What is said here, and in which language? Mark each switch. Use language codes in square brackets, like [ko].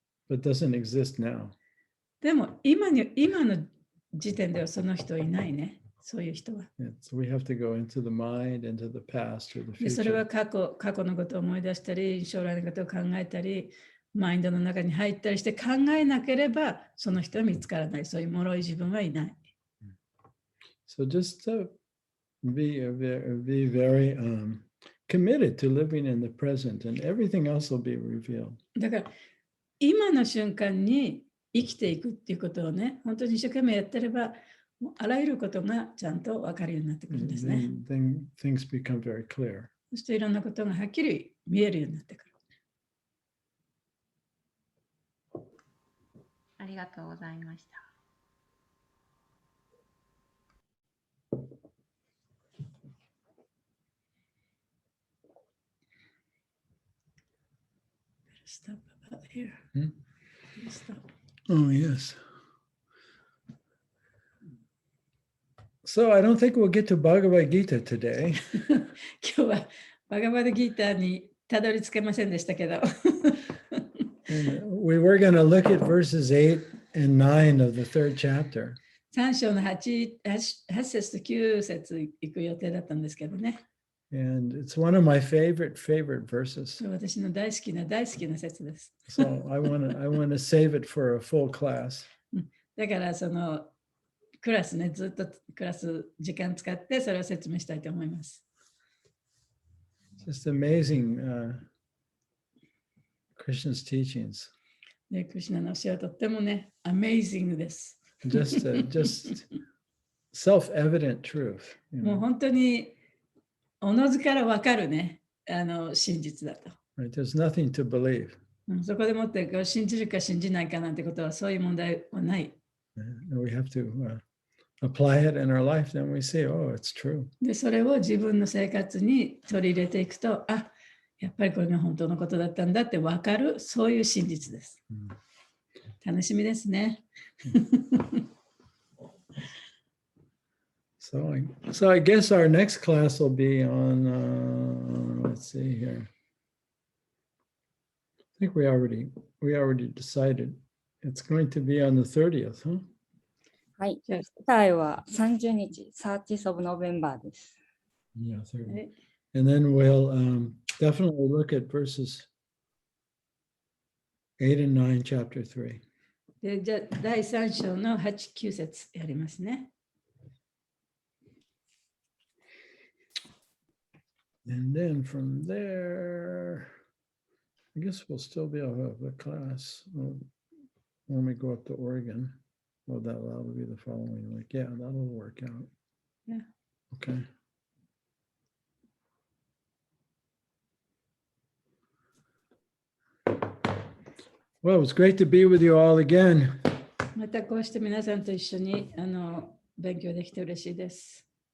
[en] But doesn't exist now. [ja] でも今の時点ではその人いないね。そういう人は。 [en] So we have to go into the mind, into the past, or the [ja] でそれは [en] future. [ja] 過去のことを思い出したり、将来のことを考えたり、マインドの中に入ったりして考えなければ、その人は見つからない。そういう脆い自分はいない。 [en] So just be very committed to living in the present, and everything else will be revealed. [ja] だから、今の瞬間に生きていくっていうことをね、本当に一生懸命やってれば、もうあらゆることがちゃんと分かるようになってくるんですね。 [en] Then things become very clear. [ja] そしていろんなことがはっきり見えるようになってくる。ありがとうございました。 [en] Stop about here. Stop. Oh, yes. So I don't think we'll get to Bhagavad Gita today. [ja] 今日はバガバドギーターにたどり着けませんでしたけど。 [en] And we were going to look at verses 8 and 9 of the third chapter. [ja] 3章の 8節と9節行く予定だったんですけどね。 [en] And it's one of my favorite verses. [ja] 私の大好きな節です。 [en] So I want to save it for a full class. [ja] だからそのクラスね、ずっとクラス時間使ってそれを説明したいと思います。 [en] Just amazing Krishna's teachings. [ja] で、クリシュナの教えはとってもね、amazing です。 [en] Just self-evident truth. [ja] もう本当におのずから分かるね、真実だと。 [en] Right? There's nothing to believe. [ja] そこでもって信じるか信じないかなんてことはそういう問題はない。 [en] And we have to apply it in our life, then we see, oh, it's true. [ja] で、それを自分の生活に取り入れていくと、あ、やっぱりこれが本当のことだったんだって分かる、そういう真実です。楽しみですね。 [en] So I guess our next class will be on, let's see here. I think we already decided it's going to be on the 30th, huh? [ja] はい。次回は30日、 [en] 30th of November [ja] です。 [en] Yeah, 30. And then we'll definitely look at verses 8 and 9, chapter 3. [ja] で、じゃあ第3章の8、9節やりますね。 [en] And then from there, I guess we'll still be able to have the class when we go up to Oregon. Well, that'll be the following week. Yeah, that'll work out. Yeah. Okay. Well, it was great to be with you all again. [ja] またこうして皆さんと一緒に勉強できて嬉しいです。